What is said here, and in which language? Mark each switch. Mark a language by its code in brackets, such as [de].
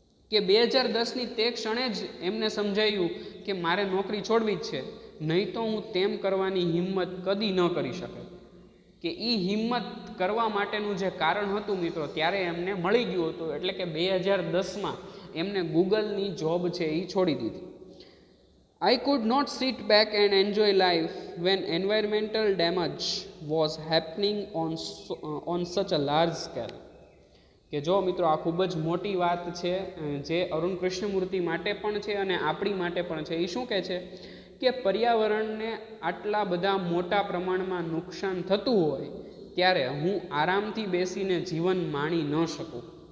[gu] કે 2010ની તે ક્ષણે જ એમને સમજાયું કે મારે નોકરી છોડવી જ છે, નહીં તો હું તેમ કરવાની હિંમત કદી ન કરી શકે. કે એ હિંમત કરવા માટેનું જે કારણ હતું મિત્રો ત્યારે એમને મળી ગયું હતું. એટલે કે 2010માં એમને ગૂગલની જોબ છે એ છોડી દીધી. [en] I could not sit back and enjoy life when environmental damage was happening on such a large scale. [gu] કે જો મિત્રો, આ ખૂબ જ મોટી વાત છે જે અરુણ કૃષ્ણમૂર્તિ માટે પણ છે અને આપણી માટે પણ છે. એ શું કહે છે કે પર્યાવરણને આટલા બધા મોટા પ્રમાણમાં નુકસાન થતું હોય ત્યારે હું આરામથી બેસીને જીવન માણી ન શકું.